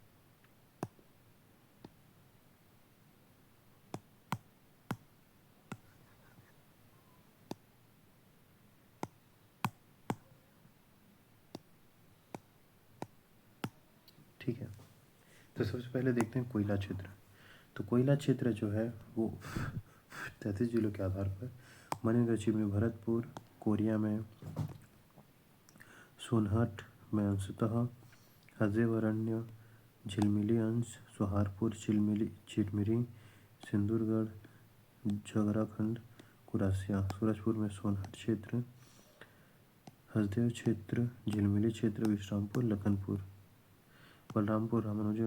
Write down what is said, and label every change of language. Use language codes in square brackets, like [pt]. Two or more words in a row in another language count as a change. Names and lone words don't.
[hi] ठीक है, तो सबसे पहले देखते हैं कोयला क्षेत्र। तो कोयला क्षेत्र जो है वो 33 जिलों के आधार पर मनेन्द्रक्षी में भरतपुर, कोरिया में सोनहट में अंशतः, हजेवरण्य, झिलमिली अंश, सोहारपुर, चिरमिरी, सिंदूरगढ़, झगराखंड, कुरासिया, सूरजपुर में सोनहट क्षेत्र, हसदेव क्षेत्र, झिलमिली क्षेत्र, विश्रामपुर, लखनपुर, बलरामपुर, रामानुजन